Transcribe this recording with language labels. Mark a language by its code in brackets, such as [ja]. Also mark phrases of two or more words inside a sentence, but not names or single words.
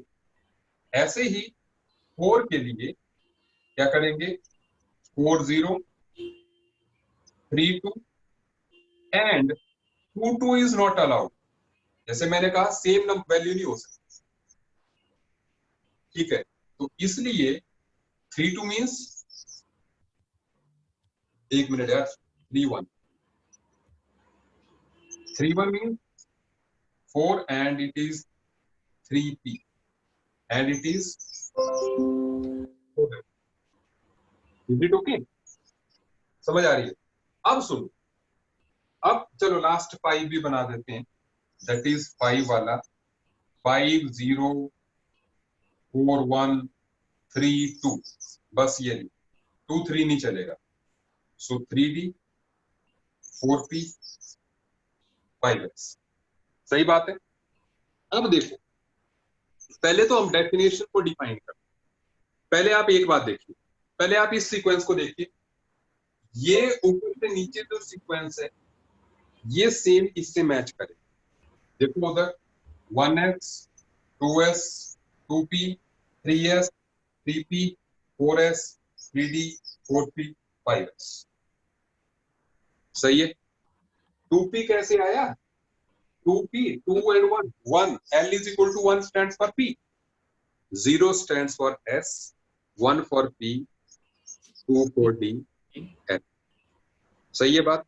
[hi] ऐसे ही 4 के लिए क्या करेंगे, 4 0 3 2 एंड 2 2 [en] is not allowed. [hi] जैसे मैंने कहा सेम वैल्यू नहीं हो सकती, ठीक है। तो इसलिए 3 2 मीन्स, एक मिनट यार, 3 1 मीन्स 4 [en] and it is 3p and it is it okay, [hi] समझ आ रही है। अब सुनो, अब चलो लास्ट 5 भी बना देते हैं, [en] that is [hi] 5 वाला, 5 0 4 1 3 2, बस ये 2 3 नहीं चलेगा। सो 3d 4p 5s। सही बात है। अब देखो, पहले तो हम डेफिनेशन को डिफाइन करते हैं। पहले आप एक बात देखिए, पहले आप इस सीक्वेंस को देखिए, ये ऊपर से नीचे जो सीक्वेंस है ये सेम इससे मैच करे। देखो उधर 1s 2s 2p 3s 3p 4s 3d 4p 5s। सही है। 2p कैसे आया, [en] 2p 2 and 1 1, L is equal to 1 stands for p, 0 stands for s, 1 for p, 2 for d, n। [hi] सही है बात।